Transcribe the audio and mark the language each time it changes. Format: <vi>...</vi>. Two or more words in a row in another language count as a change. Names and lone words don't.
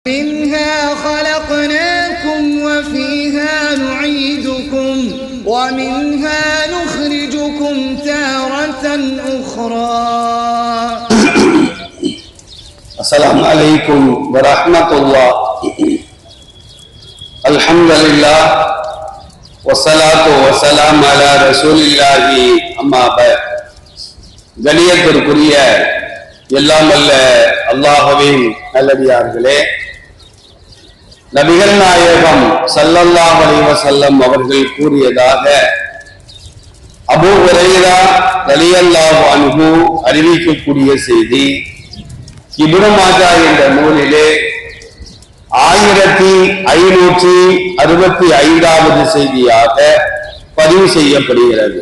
<ar>منها خلقناكم وفيها نعيدكم ومنها نخرجكم تارة أخرى. السلام عليكم ورحمة الله. الحمد لله والصلاة والسلام على رسول الله. أما بعد,</ar> <ta>கணியத்திற்குரிய எல்லாம் வல்ல அல்லாஹ்வின் நல்லடியார்களே, நபிகள் நாயகம்</ta> <ar>صلى الله عليه وسلم</ar> <ta>அவர்கள் கூறியதாக அபூ ஹுரைரா</ta> <ar>رضي الله عنه</ar> <ta>அறிவிக்கக்கூடிய செய்தி இப்னு மாஜா என்ற நூலிலே 1565வது செய்தியாக பதிவு செய்யப்படுகிறது.</ta>